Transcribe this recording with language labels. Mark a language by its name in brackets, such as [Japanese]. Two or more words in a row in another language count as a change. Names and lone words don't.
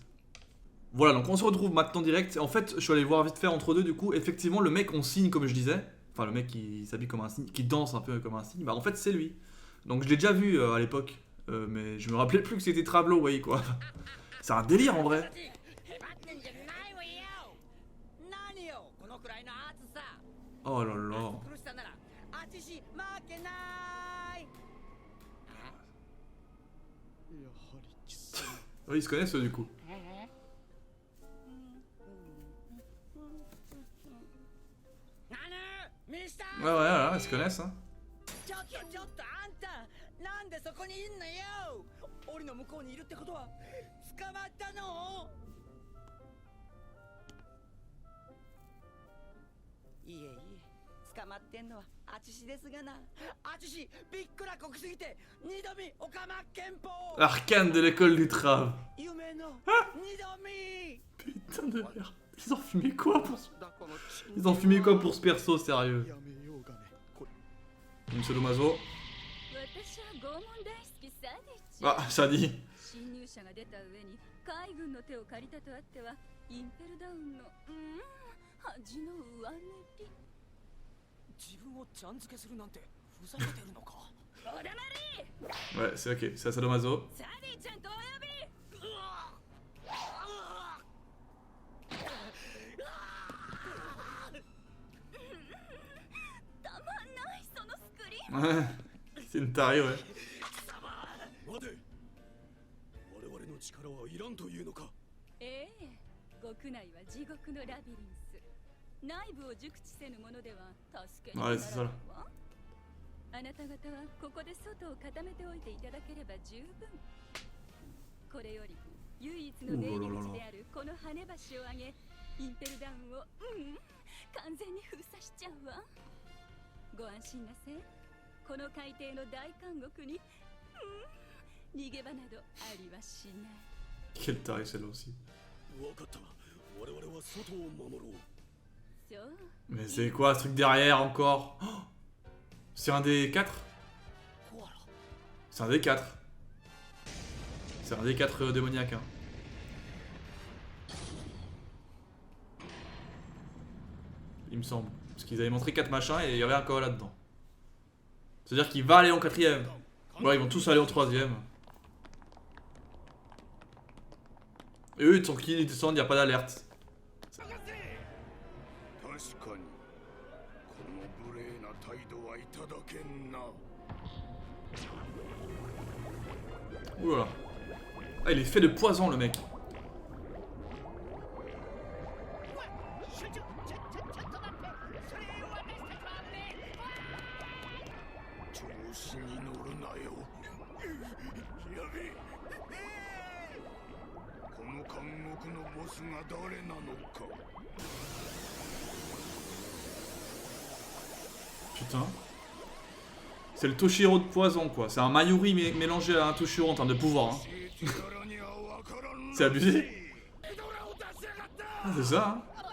[French] Voilà, donc on se retrouve maintenant direct. En fait, je suis allé voir vite fait entre deux, du coup, effectivement, le mec on signe comme je disais. Enfin, le mec qui s'habille comme un signe, qui danse un peu comme un signe, bah en fait c'est lui. Donc je l'ai déjà vu à l'époque, mais je me rappelais plus que c'était Travelaway quoi. C'est un délire en vrai. [Japanese] へばってんじゃないわよ何よこのくらいの暑さ [French] Oh là là. [Japanese] 苦しさならあちし負けないやはり貴様 [French] Oui, ils se connaissent eux, du coup. [Japanese] なぬミスタ [French] Ouais, ouais, ils se connaissent. Hein. [Japanese] ちょっとあんたなんでそこにいんのよ檻の向こうにいるってことは捕まったのいえいえ捕まってんのはあちしですがなあちしびっくらこきすぎて二度見おかま憲法 [French] Arcane de l'école du Trav. [Japanese] 夢の二度見 [French] Putain de merde. Ils ont fumé quoi pour ce... [Japanese] だこのチン [French] Ils ont fumé quoi pour ce perso, sérieux? [Japanese] やめようがねこれ [French] Monsieur Domazo. [Japanese] 私は拷問大好きさでち [French] Ah, ça dit. [Japanese] 侵入者が出た上に海軍の手を借りたとあってはインペルダウンの恥の上塗り。自分をちゃん付けするなんてふざけてるのか。おだまり [French] Ouais, c'est ok, c'est un sadomaso. [Japanese] サディちゃんとお呼び。たまんないそのスクリーン。 [French] Ouais, c'est une tarée, ouais. [Japanese] 待て。我々の力はいらんというのか。ええ、極内は地獄のラビリンス。内部を熟知せぬものでは助けにならないわ。あなた方はここで外を固めておいていただければ十分。これより唯一の出入り口であるこの跳ね橋を上げ、インペルダウンを完全に封鎖しちゃうわ。ご安心なせ。この海底の大監獄に逃げ場などありはしない。 [French] Quelle tarée celle-là aussi. [Japanese] わかった。我々は外を守ろう。そう。 [French] Mais c'est quoi ce truc derrière encore? Oh, c'est un des 4? [Japanese] コアラ。 [French] C'est un des 4. C'est un des 4 démoniaques. Hein. Il me semble. Parce qu'ils avaient montré 4 machins et il y avait un KO là-dedans. C'est-à-dire qu'il va aller en 4ème. Ouais, ils vont tous aller en 3ème. Et eux, ils tranquilles, ils descendent, il n'y a pas d'alerte. [Japanese] 確かにこの無礼な態度はいただけんな。 [French] Ouh là là. Ah, il est fait de poison le mec. [Japanese] ちょっと待って。それ私たちはね。調子に乗るなよ。やべえ。この監獄のボスが誰なのか。 [French] Putain. C'est le Toshiro de poison quoi. C'est un Mayuri mélangé à un Toshiro en termes de pouvoir. Hein. C'est abusé. Ah, c'est ça hein.